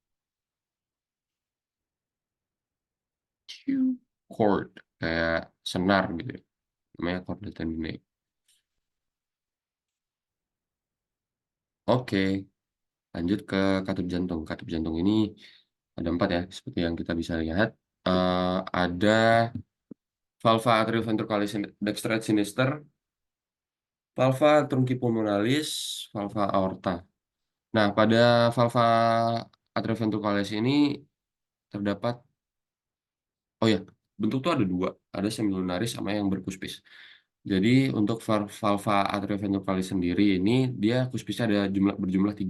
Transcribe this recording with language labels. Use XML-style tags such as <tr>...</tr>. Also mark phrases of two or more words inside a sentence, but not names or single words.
<id>Chord, kayak senar gitu ya. Namanya</id> <la>chorda tendine.</la> <id>Oke, lanjut ke katup jantung. Katup jantung ini ada 4 ya, seperti yang kita bisa lihat. Ada</id> <la>valva atrioventriculis dextra et sinister, valva truncipulmonalis, valva aorta.</la> <id>Nah, pada</id> <la>valva atrioventriculis</la> <id>ini terdapat, oh ya, bentuk tuh ada dua, ada semilunaris sama yang berkuspis. Jadi untuk</id> <la>valva atrioventriculis</la> <id>sendiri ini dia kuspisnya ada berjumlah 3.</id>